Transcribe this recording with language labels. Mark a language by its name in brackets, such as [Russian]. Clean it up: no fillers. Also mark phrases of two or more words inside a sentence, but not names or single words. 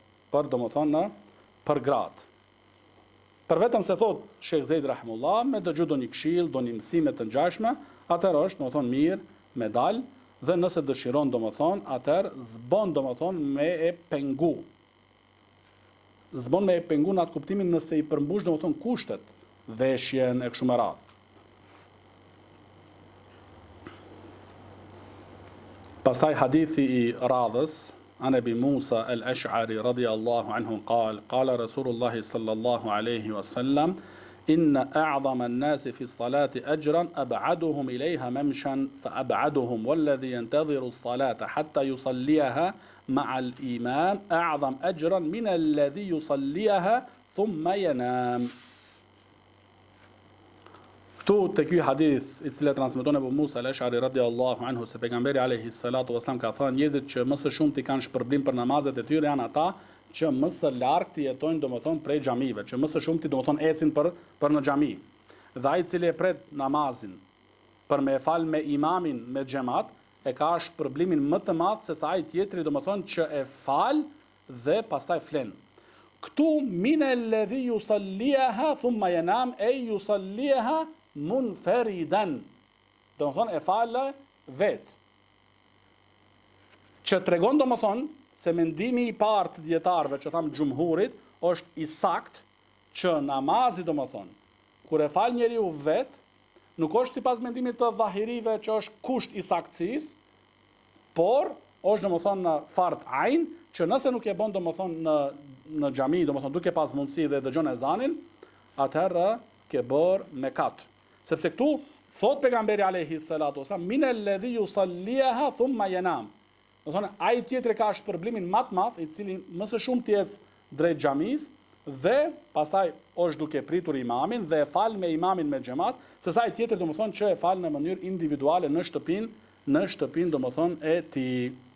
[Albanian] Për do më thonë për gratë. Për vetëm se thot Sheikh Zeid rahimullah, me dëgju do një këshill, do një mësime të ngjashme, atëherë është domethënë mirë me dal, dhe nëse dëshiron domethënë, atëherë zbon domethënë me e pengu. Zbon me e pengu në atë kuptimin nëse i përmbush domethënë kushtet, veshjen e kështu me radhë. Pastaj hadithi i radhës, [Arabic] عن أبي موسى الأشعري رضي الله عنه قال قال رسول الله صلى الله عليه وسلم إن أعظم الناس في الصلاة أجرا أبعدهم إليها ممشا فأبعدهم والذي ينتظر الصلاة حتى يصليها مع الإمام أعظم أجرا من الذي يصليها ثم ينام. [Albanian] Këtu të ky hadith i cili transmeton Abu Musa al-Ash'ari [Arabic] رضي الله عنه [Albanian] se pejgamberi [Arabic] عليه الصلاة والسلام [Albanian] ka thënë njerëzit që më së shumti kanë shpërblim për namazet e tyre janë ata që më së largti jetojnë domethënë prej xhamive, që më së shumti domethënë ecin për në xhami. Dhe ai i cili e pret namazin për me fal me imamin me xhamat e ka shpërblimin më të madh se sa ai tjetri domethënë që e fal dhe pastaj flen. [Arabic] Këtu من الذي يصليها ثم ينام أي يصليها منفردا, [Albanian] do të thonë e falë vetë. Që tregon do më thonë se mendimi i parë të dietarëve që thamë xhumhurit është i sakt që namazi do më thonë kur e fal njeriu vetë nuk është sipas mendimit të dhahirive që është kusht i saktësisë, por është do më thonë në [Arabic] فرض عين [Albanian] që nëse nuk e bën do më thonë në xhami, do më thonë duke pas mundësi dhe dëgjon ezanin, atëherë ke bërë mekat. Sepse këtu thot pejgamberi [Arabic] عليه الصلاة والسلام من الذي يصليها ثم ينام. [Albanian] Do thonë ai tjetri ka shpërblimin më të madh i cili më së shumti ec drejt xhamis dhe pastaj është duke pritur imamin dhe e fal me imamin me xhamat, sesa ai tjetri domethënë që e fal në mënyrë individuale në shtëpinë domethënë e tij.